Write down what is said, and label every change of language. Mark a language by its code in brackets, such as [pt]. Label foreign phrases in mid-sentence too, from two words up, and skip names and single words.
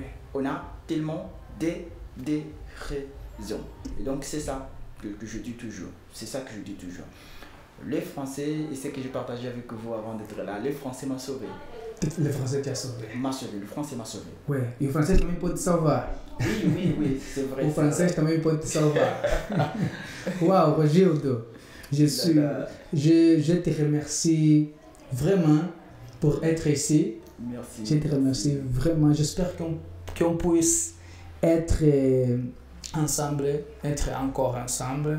[fr] On a tellement des raisons. Et donc c'est ça que je dis toujours. C'est ça que je dis toujours. Les Français, et ce que j'ai partagé avec vous avant d'être là, les Français m'ont sauvé. Le français t'a sauvé. M'a sauvé, le français m'a sauvé. Oui, le français [pt] também pode te salvar. [fr] Oui, c'est vrai. [pt] O francês também pode te salvar. [fr] Waouh, Rogildo, je te remercie vraiment pour être ici. Merci. Je te remercie vraiment. J'espère qu'on puisse être encore ensemble.